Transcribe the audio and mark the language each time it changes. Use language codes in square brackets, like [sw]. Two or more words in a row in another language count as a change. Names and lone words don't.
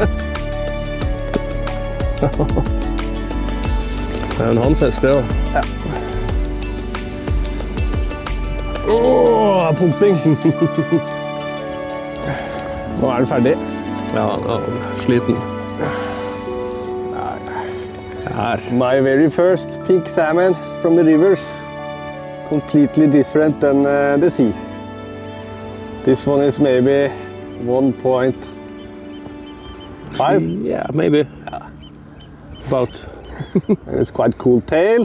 [no] Det er en handfisk, det også. Ja. Pumping. Nå er den ferdig. Ja, sliten. Her. [en] My very first pink salmon from the rivers. Completely different than the sea. This one is maybe 1.5. Yeah, maybe. About. And it's quite cool tail.